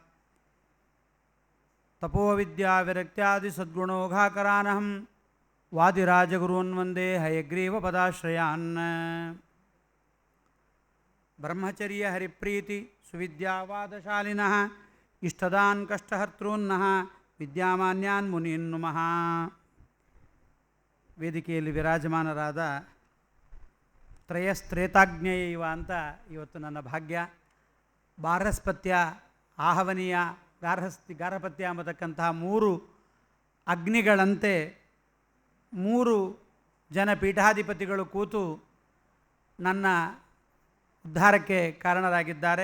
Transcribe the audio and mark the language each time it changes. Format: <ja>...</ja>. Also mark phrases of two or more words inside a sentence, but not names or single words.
<sa>तपोविद्याविरक्त्यादिसद्गुणौघाकरानहं वादिराजगुरून् वन्दे हयग्रीवपदाश्रयान्। ब्रह्मचर्य हरिप्रीति सुविद्यावादशालिनः इष्टदान् कष्टहर्तॄन्नः ವಿದ್ಯಾಮಾನ್ಯಾನ್ ಮುನೀನ್ ನುಮಃ.</sa> <kn>ವೇದಿಕೆಯಲ್ಲಿ ವಿರಾಜಮಾನರಾದ ತ್ರಯಸ್ತ್ರೇತಾಜ್ಞೇಯವ ಅಂತ ಇವತ್ತು ನನ್ನ ಭಾಗ್ಯ. ಬಾರಹಸ್ಪತ್ಯ, ಆಹವನೀಯ, ಗಾರ್ಹಪತ್ಯ ಎಂಬತಕ್ಕಂತಹ ಮೂರು ಅಗ್ನಿಗಳಂತೆ ಮೂರು ಜನ ಪೀಠಾಧಿಪತಿಗಳು ಕೂತು ನನ್ನ ಉದ್ಧಾರಕ್ಕೆ ಕಾರಣರಾಗಿದ್ದಾರೆ.</kn>